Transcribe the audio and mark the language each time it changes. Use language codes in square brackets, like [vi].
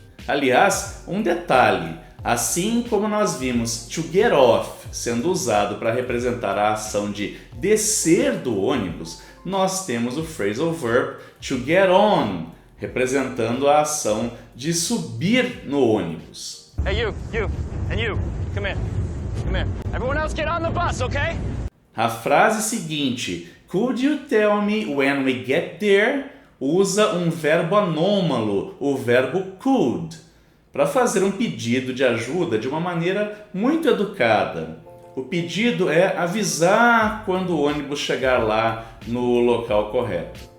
[pt] Aliás, um detalhe, assim como nós vimos to get off sendo usado para representar a ação de descer do ônibus, nós temos o phrasal verb to get on, representando a ação de subir no ônibus. [en] Hey, you, and you, come here. Everyone else get on the bus, okay? [pt] A frase seguinte, [en] could you tell me when we get there, [pt] usa um verbo anômalo, o verbo could, para fazer um pedido de ajuda de uma maneira muito educada. O pedido é avisar quando o ônibus chegar lá no local correto.